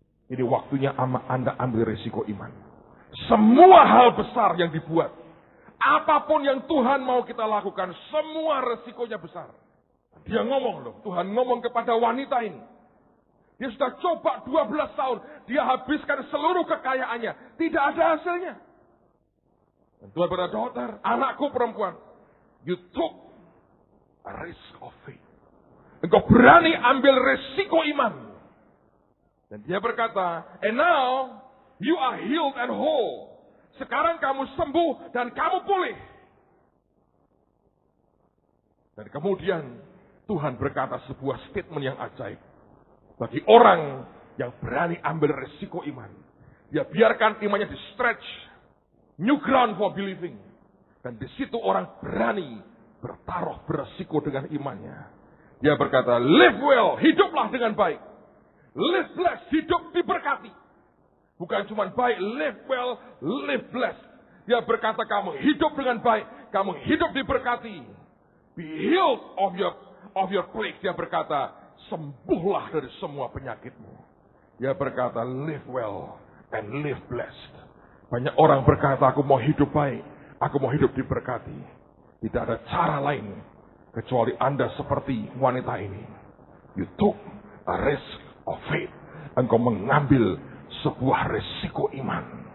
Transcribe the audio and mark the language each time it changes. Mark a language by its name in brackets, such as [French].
[Indonesian] Ini waktunya Anda ambil resiko iman. Semua hal besar yang dibuat, apapun yang Tuhan mau kita lakukan, semua resikonya besar. Dia ngomong loh, Tuhan ngomong kepada wanita ini. Dia sudah coba 12 tahun, dia habiskan seluruh kekayaannya, tidak ada hasilnya. Dan Tuhan berkata, [English] daughter, [Indonesian] anakku perempuan, [English] you took a risk of faith. [Indonesian] Engkau berani ambil resiko iman. Dan dia berkata, [English] and now you are healed and whole. [Indonesian] Sekarang kamu sembuh dan kamu pulih. Dan kemudian Tuhan berkata sebuah statement yang ajaib. Bagi orang yang berani ambil resiko iman. Dia biarkan imannya di stretch. [English] New ground for believing. [Indonesian] Dan di situ orang berani bertaruh beresiko dengan imannya. Dia berkata, [English] live well, [Indonesian] hiduplah dengan baik. [English] Live blessed, [Indonesian] hidup diberkati. Bukan cuma baik, [English] live well, live blessed. [Indonesian] Dia berkata, kamu hidup dengan baik, kamu hidup diberkati. [English] Be healed of your plague. [Indonesian] Dia berkata, sembuhlah dari semua penyakitmu. Dia berkata, [English] live well and live blessed. [Indonesian] Banyak orang berkata, aku mau hidup baik, aku mau hidup diberkati. Tidak ada cara lain kecuali Anda seperti wanita ini. [English] You took a risk of faith. [Indonesian] Engkau mengambil sebuah resiko iman.